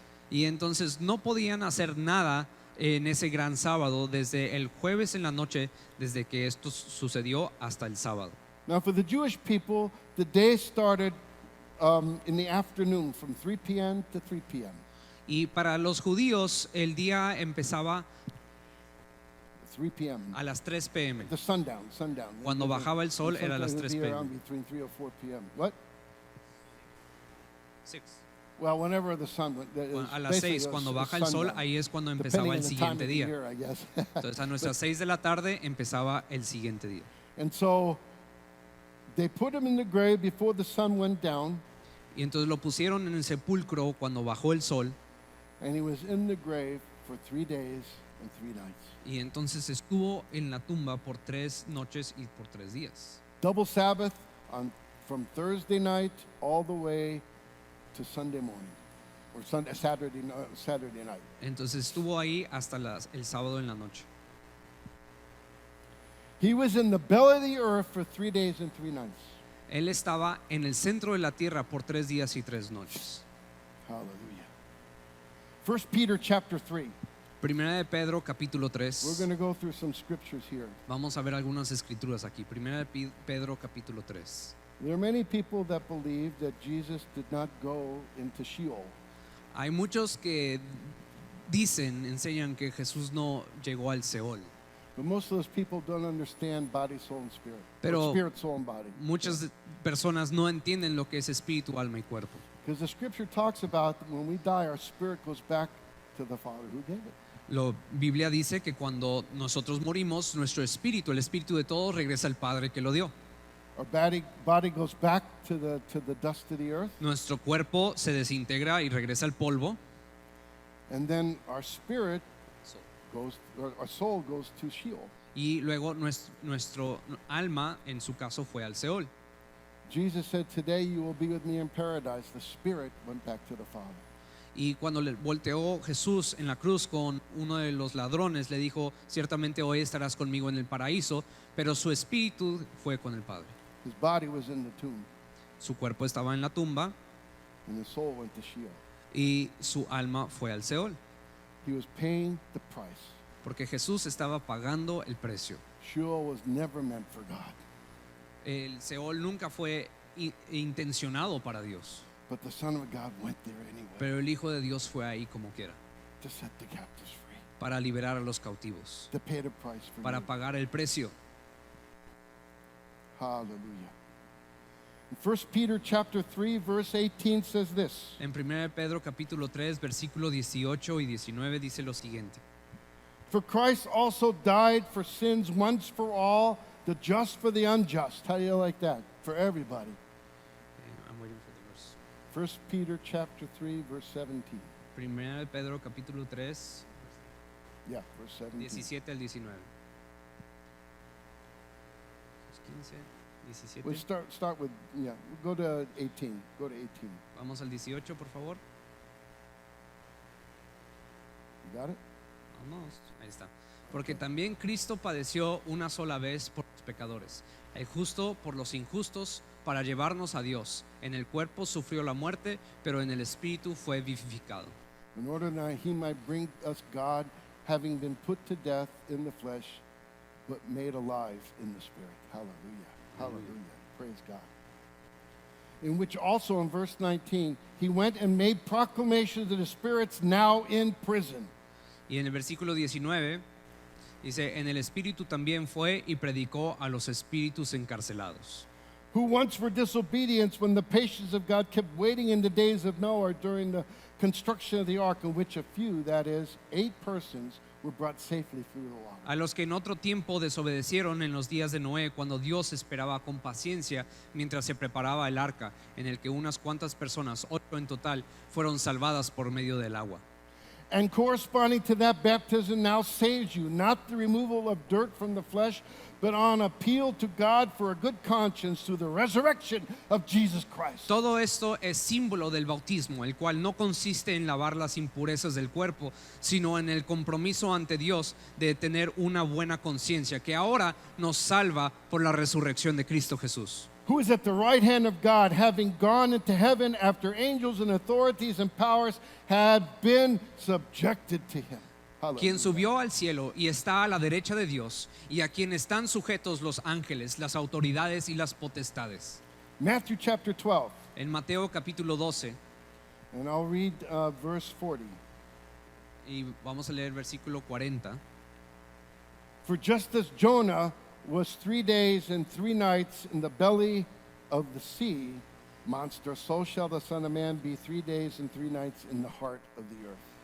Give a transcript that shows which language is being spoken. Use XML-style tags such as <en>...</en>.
<es>Y entonces no podían hacer nada en ese gran sábado desde el jueves en la noche, desde que esto sucedió hasta el sábado.</es> <en>Now, for the Jewish people, the day started in the afternoon from 3 p.m. to 3 p.m.</en> <es>Y para los judíos el día empezaba</es> <en>3 p.m.</en> <es>a las 3 p.m.</es> <en>The sundown.</en> <es>Cuando bajaba el sol era a las</es> <en>Sometimes 3 it'd be around p.m. between 3 or 4 p.m. What? 6. Well, whenever the sun went.</en> <es>A las 6 cuando baja el sol, ahí es cuando empezaba el siguiente día.</es> <en>Year, I guess.</en> <es>Entonces a nuestras 6 de la tarde empezaba el siguiente día.</es> <en>And so they put him in the grave before the sun went down,</en> <es>Y entonces lo pusieron en el sepulcro cuando bajó el sol.</es> <en>and he was in the grave for 3 days and 3 nights.</en> <es>Y entonces estuvo en la tumba por 3 noches y por 3 días.</es> <en>Double Sabbath from Thursday night all the way to Sunday morning, or Saturday night.</en> <es>Entonces estuvo ahí hasta el sábado en la noche.</es> <en>He was in the belly of the earth for 3 days and 3 nights.</en> <es>Él estaba en el centro de la tierra por 3 días y 3 noches.</es> <en>Hallelujah. 1 Peter chapter 3.</en> <es>Primera de Pedro capítulo</es> <en>We're 3. going to go through some scriptures here.</en> <es>Vamos a ver algunas escrituras aquí. Primera de Pedro capítulo 3.</es> <en>There are many people that believe that Jesus did not go into Sheol.</en> <es>Hay muchos que enseñan que Jesús no llegó al Seol.</es> <en>But most of those people don't understand body, soul, and spirit.</en> <es>Pero</es> <en>Or spirit, soul, and body.</en> <es>muchas personas no entienden lo que es espíritu, alma y cuerpo.</es> <en>Because the scripture talks about when we die, our spirit goes back to the Father who gave it.</en> <es>La Biblia dice que cuando nosotros morimos, nuestro espíritu, el espíritu de todos, regresa al Padre que lo dio.</es> <en>Our body goes back to the dust of the earth,</en> <es>Nuestro cuerpo se desintegra y regresa al polvo.</es> <en>and then our spirit or our soul goes to Sheol.</en> <es>Y luego nuestro alma, en su caso, fue al Seol.</es> <en>Jesus said, "Today you will be with me in paradise." The spirit went back to the Father.</en> <es>Y cuando le volteó Jesús en la cruz con uno de los ladrones, le dijo, ciertamente hoy estarás conmigo en el paraíso, pero su espíritu fue con el Padre.</es> <en>His body was in the tomb,</en> <es>Su cuerpo estaba en la tumba</es> <en>and his soul went to Sheol.</en> <es>y su alma fue al Seol,</es> <en>He was paying the price.</en> <es>porque Jesús estaba pagando el precio.</es> <en>Sheol was never meant for God,</en> <es>El Seol nunca fue intencionado para Dios,</es> <en>but the Son of God went there anyway</en> <es>pero el Hijo de Dios fue ahí como quiera,</es> <en>to set the captives free,</en> <es>para liberar a los cautivos,</es> <en>to pay the price for</en> <es>para</es> <en>you.</en> <es>pagar el precio.</es> <en>Hallelujah. In 1 Peter chapter 3 verse 18 says this.</en> <es>En 1 Pedro capítulo 3, versículo 18 y 19 dice lo siguiente.</es> <en>For Christ also died for sins once for all, the just for the unjust. How do you like that? For everybody. I'm waiting for the verse. 1 Peter chapter 3 verse 17.</en> <es>1 Pedro capítulo 3,</es> <en>Yeah, verse 17.</en> <es>17 al 19. 15, 17.</es> <en>We start with, yeah, go to 18. Go to 18.</en> <es>Vamos al 18, por favor.</es> <en>You got it?</en> <es>Vamos, ahí está. Porque también Cristo padeció una sola vez por los pecadores, el justo por los injustos, para llevarnos a Dios. En el cuerpo sufrió la muerte, pero en el espíritu fue vivificado.</es> <en>In order that he might bring us God, having been put to death in the flesh, but made alive in the spirit. Hallelujah. Hallelujah. Praise God. In which also in verse 19, he went and made proclamation to the spirits now in prison.</en> <es>Y en el versículo 19 dice, en el espíritu también fue y predicó a los espíritus encarcelados,</es> <en>Who once were disobedience when the patience of God kept waiting in the days of Noah during the construction of the ark, in which a few, that is, 8 persons, were brought safely through the water.</en> <es>a los que en otro tiempo desobedecieron en los días de Noé, cuando Dios esperaba con paciencia mientras se preparaba el arca, en el que unas cuantas personas, 8 en total, fueron salvadas por medio del agua.</es> <en>And corresponding to that, baptism now saves you, not the removal of dirt from the flesh, but on appeal to God for a good conscience through the resurrection of Jesus Christ.</en> <es>Todo esto es símbolo del bautismo, el cual no consiste en lavar las impurezas del cuerpo, sino en el compromiso ante Dios de tener una buena conciencia, que ahora nos salva por la resurrección de Cristo Jesús,</es> <en>Who is at the right hand of God, having gone into heaven after angels and authorities and powers had been subjected to him.</en> <es>quien subió al cielo y está a la derecha de Dios, y a quien están sujetos los ángeles, las autoridades y las potestades.</es> <en>Matthew chapter 12,</en> <es>En Mateo capítulo 12,</es> <en>and I'll read verse 40.</en> <es>y vamos a leer versículo 40.</es> <en>For just as Jonah was 3 days and 3 nights in the belly of the sea monster, so shall the Son of Man be 3 days and 3 nights in the heart of the earth.</en>